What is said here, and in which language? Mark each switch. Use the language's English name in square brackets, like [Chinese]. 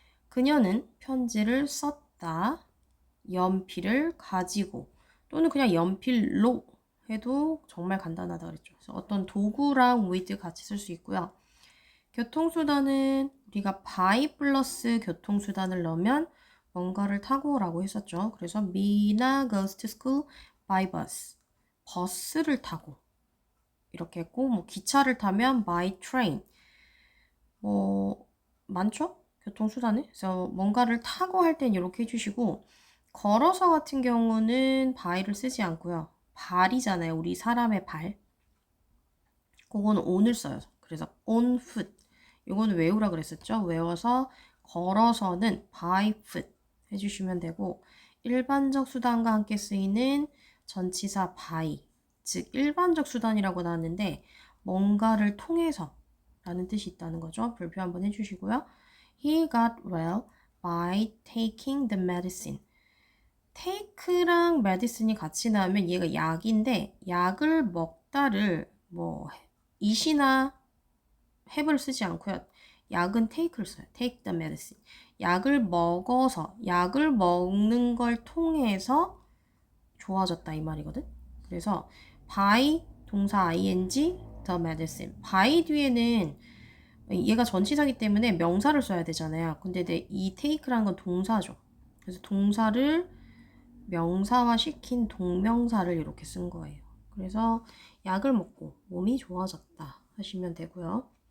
[Korean] 그녀는 편지를 썼다. 연필을 가지고 또는 그냥 연필로 해도 정말 간단하다 그랬죠. 그래서 어떤 도구랑 with 같이 쓸 수 있고요. 교통수단은 우리가 by 플러스 교통수단을 넣으면 뭔가를 타고 라고 했었죠. [English] 그래서 Mina goes to school by bus. [Korean] 버스를 타고 이렇게 했고 뭐 기차를 타면 by train. 뭐 많죠? 교통수단은. 그래서 뭔가를 타고 할 땐 이렇게 해주시고 걸어서 같은 경우는 by를 쓰지 않고요. 발이잖아요. 우리 사람의 발. 그거는 on을 써요. 그래서 on foot. 이거는 외우라 그랬었죠. 외워서 걸어서는 by foot 해주시면 되고 일반적 수단과 함께 쓰이는 전치사 by 즉 일반적 수단이라고 나왔는데 뭔가를 통해서 라는 뜻이 있다는 거죠. 발표 한번 해주시고요. [English] He got well by taking the medicine. [Korean] take랑 medicine이 같이 나오면 얘가 약인데 약을 먹다를 뭐 it이나 have를 쓰지 않고요. 약은 take를 써요. [English] take the medicine. [Korean] 약을 먹어서 약을 먹는 걸 통해서 좋아졌다 이 말이거든. 그래서 by 동사 ing the medicine. by 뒤에는 얘가 전치사기 때문에 명사를 써야 되잖아요. 근데 이 take라는 건 동사죠. 그래서 동사를 명사화 시킨 동명사를 이렇게 쓴 거예요. 그래서 약을 먹고 몸이 좋아졌다 하시면 되고요.